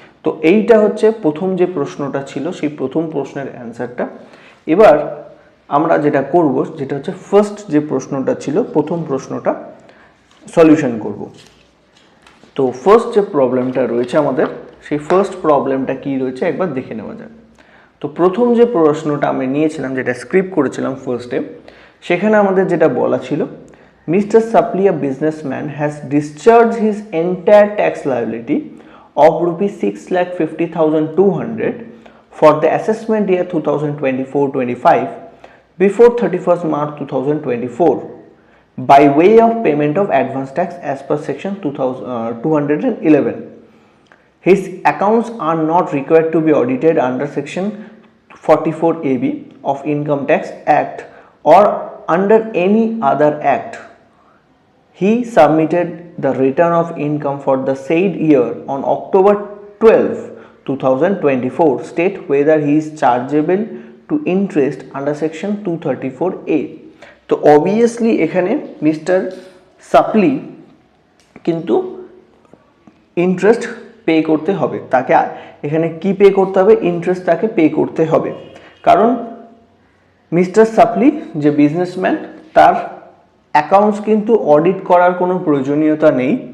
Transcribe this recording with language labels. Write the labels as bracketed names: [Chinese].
[Bangla] তো এইটা হচ্ছে প্রথম যে প্রশ্নটা ছিল, সেই প্রথম প্রশ্নের অ্যান্সারটা। এবার আমরা যেটা করব, যেটা হচ্ছে ফার্স্ট যে প্রশ্নটা ছিল, প্রথম প্রশ্নটা সলিউশন করব। তো ফার্স্ট যে প্রবলেমটা রয়েছে আমাদের, সেই ফার্স্ট প্রবলেমটা কি রয়েছে একবার দেখে নেওয়া যাক। তো প্রথম যে প্রশ্নটা আমি নিয়েছিলাম, যেটা স্ক্রিপ্ট করেছিলাম ফার্স্টে, সেখানে আমাদের যেটা বলা ছিল, mister সাপ্লি [English] a businessman has discharged his entire tax liability of ₹6,50,200 for the assessment year 2024-25 before 31st March 2024 by way of payment of advance tax as per section 211. His accounts are not required to be audited under section 44AB of Income Tax Act or under any other act. he submitted the return of income for the said year on October 12, 2024, state whether he is chargeable to interest under section 234A. [Bangla] তো obviously এখানে mister সাপ্লি কিন্তু interest pay করতে হবে, তাকে এখানে কি pay করতে হবে, ইন্টারেস্ট তাকে পে করতে হবে, কারণ মিস্টার সাপ্লি যে বিজনেসম্যান তার অ্যাকাউন্টস কিন্তু অডিট করার কোনো প্রয়োজনীয়তা নেই।